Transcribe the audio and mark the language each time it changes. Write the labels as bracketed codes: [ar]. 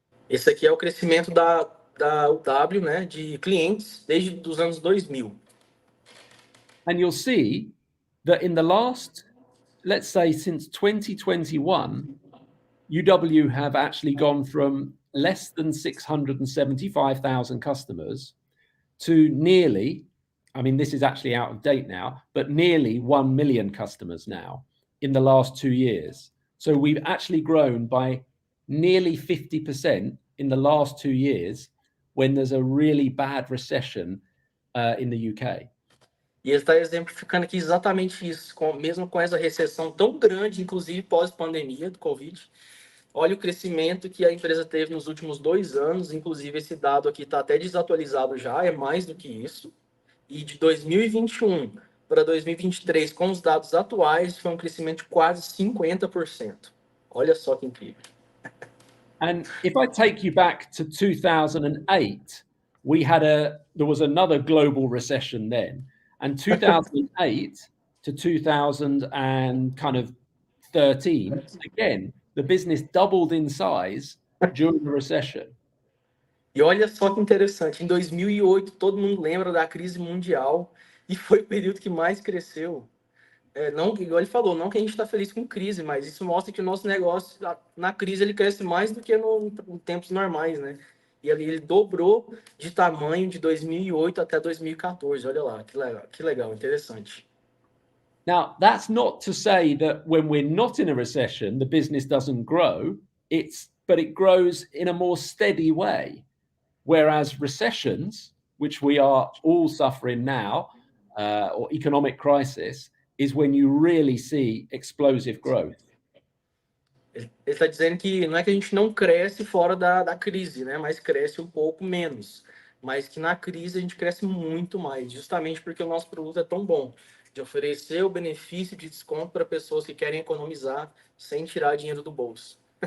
[pt] Esse aqui é o crescimento da UW, né, de clientes desde os anos 2000. [en] And you'll see that in the last, let's say since 2021, UW have actually gone from less than 675,000 customers to nearly, I mean, this is actually out of date now, but nearly 1 million customers now in the last 2 years. So we've actually grown by nearly 50% in the last 2 years when there's a really bad recession in the UK. [pt] E ele está exemplificando aqui exatamente isso, mesmo com essa recessão tão grande, inclusive pós-pandemia do Covid. Olha o crescimento que a empresa teve nos últimos 2 anos, inclusive esse dado aqui está até desatualizado já, é mais do que isso. E de 2021 para 2023, com os dados atuais, foi um crescimento de quase 50%. Olha só que incrível. [en] And if I take you back to 2008, there was another global recession then. And 2008 to 2013, again, the business doubled in size during the recession. [pt] E olha só que interessante, em 2008, todo mundo lembra da crise mundial e foi o período que mais cresceu. Não, igual ele falou, não que a gente está feliz com crise, mas isso mostra que o nosso negócio, na crise, ele cresce mais do que em tempos normais, né? E ele dobrou de tamanho de 2008 até 2014, olha lá, que legal, interessante. [en] Now, that's not to say that when we're not in a recession, the business doesn't grow, but it grows in a more steady way. Whereas recessions, which we are all suffering now, or economic crisis, is when you really see explosive growth. [pt] Ele está dizendo que não é que a gente não cresce fora da crise, né? Mas cresce um pouco menos. Mas que na crise a gente cresce muito mais, justamente porque o nosso produto é tão bom, de oferecer o benefício de desconto para pessoas que querem economizar sem tirar dinheiro do bolso.